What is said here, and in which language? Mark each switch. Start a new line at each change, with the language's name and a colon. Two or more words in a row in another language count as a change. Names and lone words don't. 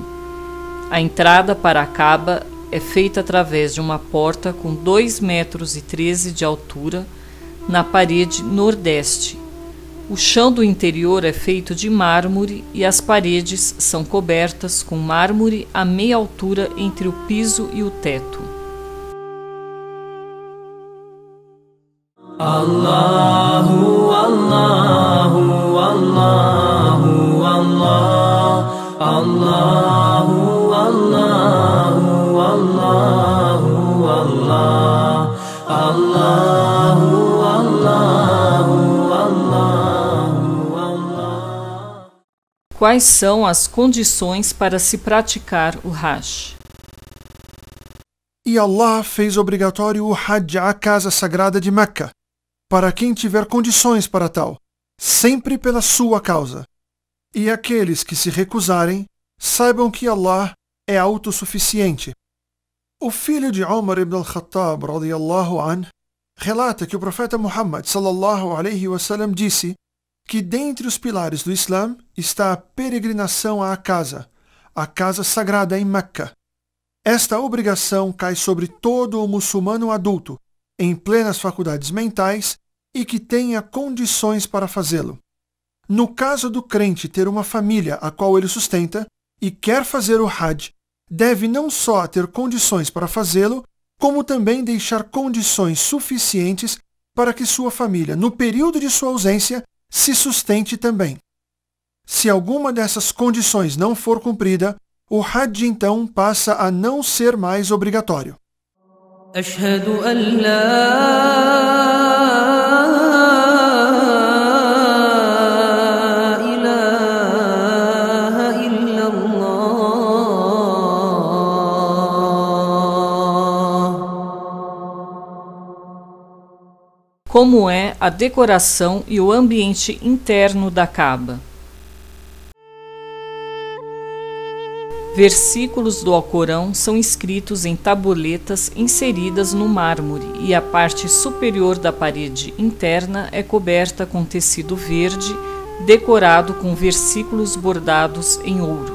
Portuguese: A entrada para a Kaaba é feita através de uma porta com 2,13 metros de altura na parede nordeste. O chão do interior é feito de mármore e as paredes são cobertas com mármore a meia altura entre o piso e o teto.
Arabic: الله، الله، الله، الله، الله، الله، الله، الله، الله، الله، الله، الله.
Portuguese: Quais são as condições para se praticar o Hajj? E Allah fez obrigatório o Hajj à casa sagrada de Meca, para quem tiver condições para tal, sempre pela sua causa. E aqueles que se recusarem, saibam que Allah é autossuficiente. O filho de Umar ibn al-Khattab,
Arabic: رضي الله عنه,
Portuguese: relata que o profeta Muhammad,
Arabic: صلى الله عليه وسلم,
Portuguese: disse que dentre os pilares do Islã está a peregrinação à casa, a casa sagrada em Meca. Esta obrigação cai sobre todo o muçulmano adulto, em plenas faculdades mentais e que tenha condições para fazê-lo. No caso do crente ter uma família a qual ele sustenta e quer fazer o Hajj, deve não só ter condições para fazê-lo, como também deixar condições suficientes para que sua família, no período de sua ausência, se sustente também. Se alguma dessas condições não for cumprida, o Hajj então passa a não ser mais obrigatório.
Arabic: أشهد أن لا إله إلا الله.
Portuguese: Como é a decoração e o ambiente interno da Kaaba? Versículos do Alcorão são escritos em tabuletas inseridas no mármore e a parte superior da parede interna é coberta com tecido verde, decorado com versículos bordados em ouro.